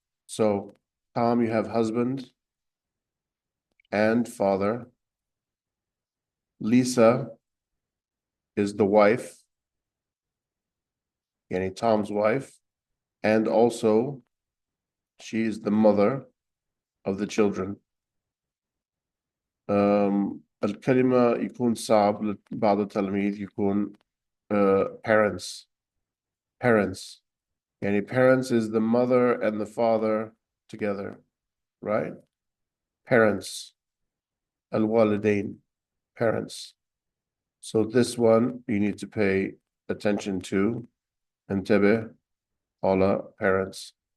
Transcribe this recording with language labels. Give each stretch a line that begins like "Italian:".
English: So Tom, you have husband and father. Lisa is the wife, yani Tom's wife, and also she is the mother of the children.
Arabic: الكلمة يكون صعب لبعض التلاميذ يكون parents.
English: Parents. Yani parents is the mother and the father together, right? Parents. الوالدين. Parents. So this one you need to pay attention to. انتبه. All parents.